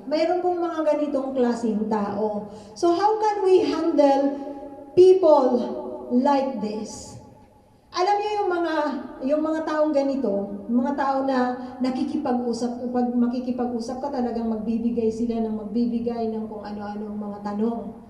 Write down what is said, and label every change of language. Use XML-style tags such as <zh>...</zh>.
<tl>Mayroon pong mga ganitong klaseng tao.</tl> <en>So how can we handle people like this?</en> <tl>Alam niyo yung mga taong ganito, mga tao na nakikipag-usap, pag makikipag-usap ka talagang magbibigay sila ng kung ano-ano ang mga tanong.</tl>